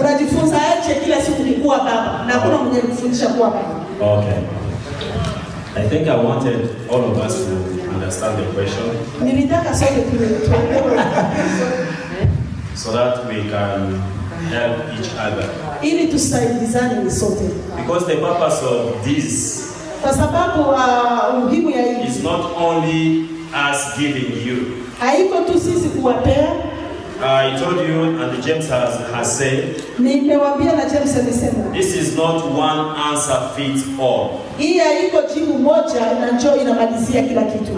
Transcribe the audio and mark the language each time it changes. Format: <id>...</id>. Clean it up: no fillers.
<sw>Unajifunza aje kila siku ni kuwa baba? Na hakuna mwenye kufundisha kuwa baba. Okay.</sw> <en>I think I wanted all of us to understand the question.</en> <sw>Nilitaka sote tuelewe.</sw> <en>So that we can help each other.</en> <sw>Ili tusaidizane sote.</sw> <en>Because the purpose of this</en> <sw>kwa sababu umuhimu ya hii</sw> <en>is not only us giving you.</en> <sw>Haiko tu sisi kuwapea.</sw> <en>I told you, and James has said,</en> <sw>nimewambia na James amesema,</sw> <en>this is not one answer fits all.</en> <sw>Hii haiko jibu moja na njoo inamalizia kila kitu.</sw>